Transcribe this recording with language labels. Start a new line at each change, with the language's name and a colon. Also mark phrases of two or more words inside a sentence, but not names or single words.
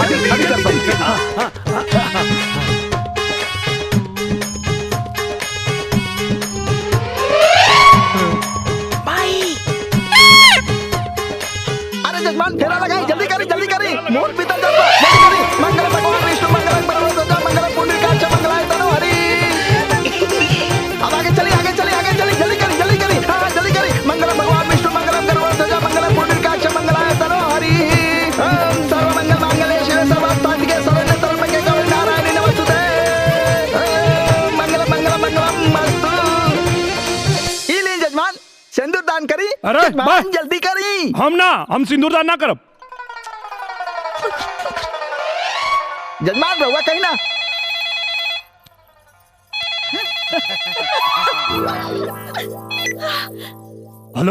Bhojpuri: अरे जजमान फेरा लगाई जल्दी करी मुहूर्त बीतल जाता जल्दी करी।
Sanskrit: मंगल भगवान विष्णु मंगल परमेश्वर मंगल पुंडरीकाक्ष मंगलाय तनो हरि।
Bhojpuri: अब आगे चली जल्दी करी हाँ जल्दी करी।
Sanskrit: मंगल भगवान विष्णु मंगलम गरुड़ध्वज मंगल पुंडरीकाक्ष मंगलाय तनो हरि। सर्वमंगल मांगल्ये शिवे सर्वार्थसाधिके शरण्ये त्र्यंबके गौरी नारायणी नमोस्तुते। मंगलम मस्तु।
Bhojpuri: ई लीन जजमान सिंदूर दान करी। अरे जजमान जल्दी करी। हम सिंदूर दान ना करब। जजमान रहुआ कहीं ना। हेलो